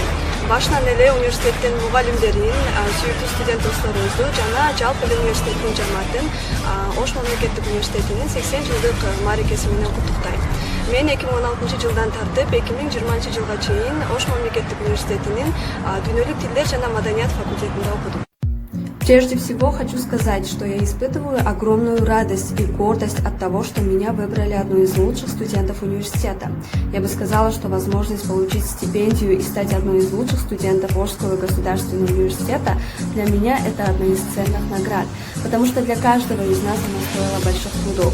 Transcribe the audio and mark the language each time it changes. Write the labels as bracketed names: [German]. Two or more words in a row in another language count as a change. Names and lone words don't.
[Kyrgyz] Башынан эле университеттин мугалимдерин, сүйүктүү студент досторубузду жана жалпы эле университеттин жамаатын Ош мамлекеттик университетинин 80 жылдык мааракеси менен куттуктайм. Мен 2016 жылдан тартып 2020 жылга чейин Ош мамлекеттик университетинин дүйнөлүк тилдер жана маданият факультетинде окудум. [Russian] Прежде всего хочу сказать, что я испытываю огромную радость и гордость от того, что меня выбрали одной из лучших студентов университета. Я бы сказала, что возможность получить стипендию и стать одной из лучших студентов Ошского государственного университета для меня это одна из ценных наград, потому что для каждого из нас она стоила больших трудов.